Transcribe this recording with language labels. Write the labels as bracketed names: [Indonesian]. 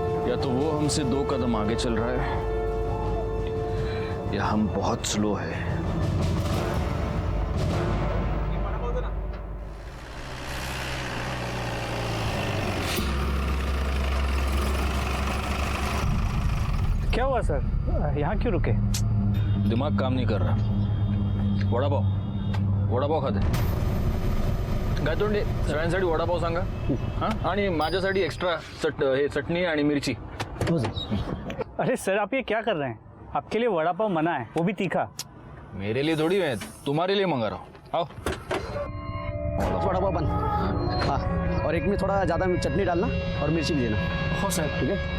[Hindi] या तो वो हमसे 2 कदम आगे चल रहा है या हम बहुत स्लो है। क्या हुआ सर, यहाँ क्यों रुके? दिमाग काम नहीं कर रहा। [Marathi] वड़ा पाव खाते काय तोंडे सगळ्यांसाठी वडापाव सांगा हां, आणि माझ्यासाठी एक्स्ट्रा चटणी आणि मिरची। [Hindi] अरे सर आप ये क्या कर रहे हैं? आपके लिए वड़ा पाव मना है, वो भी तीखा। मेरे लिए थोड़ी है, तुम्हारे लिए मंगा रहा हूँ। आओ। वड़ा पाव बन। हाँ, और एक में थोड़ा ज़्यादा चटनी डालना और मिर्ची भी देना। [Marathi] हो सर, ठीक है।